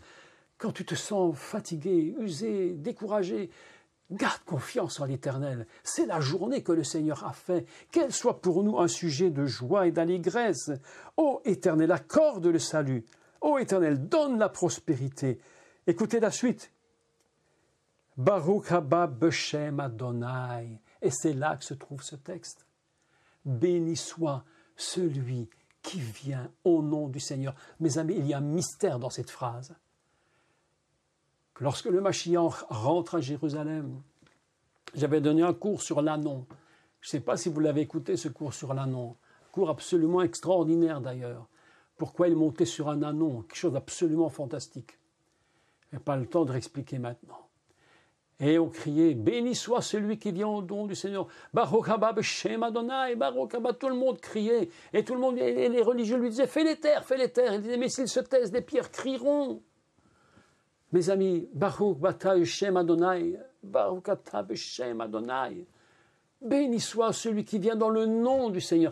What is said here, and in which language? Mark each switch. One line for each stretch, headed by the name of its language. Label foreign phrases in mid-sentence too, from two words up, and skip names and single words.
French: Quand tu te sens fatigué, usé, découragé, garde confiance en l'Éternel. C'est la journée que le Seigneur a fait. Qu'elle soit pour nous un sujet de joie et d'allégresse. Ô Éternel, accorde le salut. Ô Éternel, donne la prospérité. Écoutez la suite.
Hebrew: ברוך הבא בשם אדוני.
French: Et c'est là que se trouve ce texte. Béni soit celui qui vient au nom du Seigneur. Mes amis, il y a un mystère dans cette phrase. Lorsque le Mashiach rentre à Jérusalem, j'avais donné un cours sur l'Anon. Je ne sais pas si vous l'avez écouté, ce cours sur l'Anon. Cours absolument extraordinaire d'ailleurs. Pourquoi il montait sur un anon, quelque chose d'absolument fantastique. Je n'ai pas le temps de réexpliquer maintenant. Et on criait, béni soit celui qui vient au nom du Seigneur.
Hebrew: ברוך הבא בשם אדוני, ברוך הבא,
French: tout le monde criait. Et tout le monde, et les religieux lui disaient, fais les terres. Il disait, mais s'ils se taisent, les pierres crieront. Mes amis,
Hebrew: ברוך בתא בשם אדוני, ברוך אתה בשם אדוני.
French: Béni soit celui qui vient dans le nom du Seigneur.